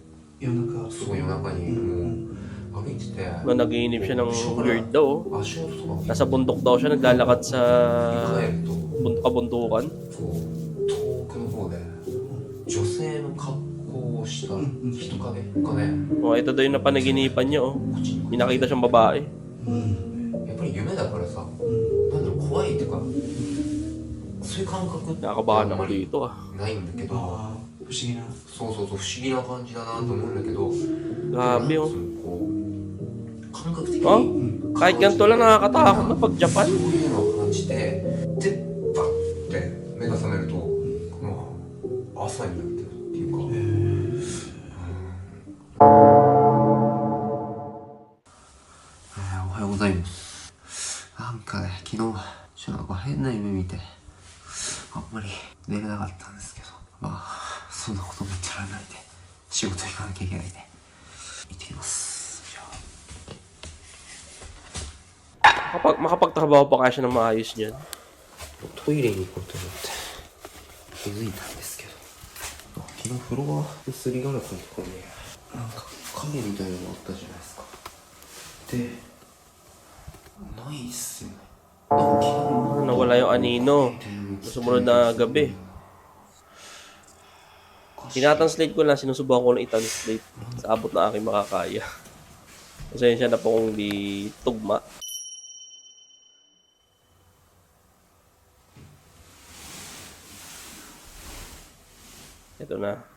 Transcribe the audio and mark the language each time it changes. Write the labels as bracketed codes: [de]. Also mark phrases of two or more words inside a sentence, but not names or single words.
[ja] 夜中すごい夜中にもう歩いてて [tl] Naginip siya ng weird daw. [ja] 足音とか [tl] Nasa bundok daw siya, naglalakad sa [ja] 帰ると [tl] kabundukan. [ja] こう遠くの方で女性の格好をした人影がね [tl] Oh, ito daw yung napanaginipan niya, oh. [ja] こっちに [tl] May nakita siyang babae. [ja] やっぱり夢だからさなんだろう怖いっていうかそういう感覚って [tl] Nakakabahan ako dito, ah. [ja] ないんだけどああ不思議なそうそうそう不思議な感じだなと思うんだけど [tl] Grabe, oh. [ja] こう感覚的 [tl] Oh? [ja] に [tl] Kahit ganito lang nakakatakot na pag Japan. [ja] そういうのを感じてでバッて目が覚めるとまあ朝になってるっていうか、おはようございます。なんかね昨日ちょっとなんか変な夢見てあんまり寝れなかったんですけど、まあそんなことも言っちゃらないで仕事行かなきゃいけないんで行ってきます。じゃあ [tl] Makapagtrabaho pa kaya siya ng maayos niyan. [ja] トイレに行こうと思って気づいたんですけど、昨日フロアのすりガラスのところになんか影みたいなのあったじゃないですか。でないっすよね。なんか昨日 [tl] Nawala yung anino. Sumunod na gabi. Tinatranslate ko lang, sinusubukan ko lang i-translate sa abot na aking makakaya. Pasensya na po kung di tugma. Ito na.